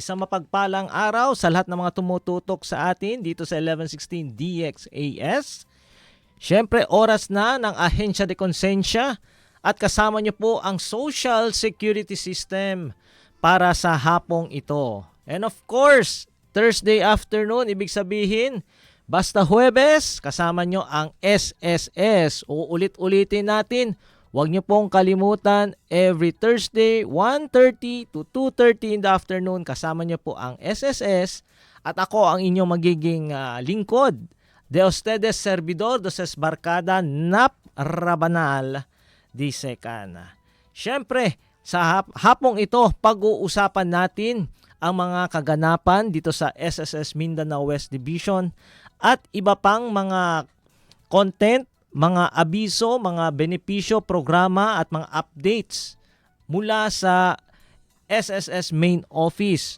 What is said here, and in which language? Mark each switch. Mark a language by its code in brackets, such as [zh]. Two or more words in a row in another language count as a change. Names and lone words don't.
[tl] Isang mapagpalang araw sa lahat ng mga tumututok sa atin dito sa 1116 DXAS. Siyempre, oras na ng Ahensya de Konsensya at kasama niyo po ang Social Security System para sa hapong ito. [en] And of course, Thursday afternoon, [tl] ibig sabihin, basta Huwebes, kasama nyo ang SSS. Uulit-ulitin natin. Huwag nyo pong kalimutan, [en] every Thursday, 1:30 to 2:30 in the afternoon, [tl] kasama nyo po ang SSS. At ako ang inyong magiging lingkod. [es] De ustedes servidor, [tl] Doses Barkada, Nap Rabanal, di Secana. Siyempre, sa hapong ito, pag-uusapan natin ang mga kaganapan dito sa SSS Mindanao West Division at iba pang mga content, mga abiso, mga benepisyo, programa at mga updates mula sa SSS Main Office.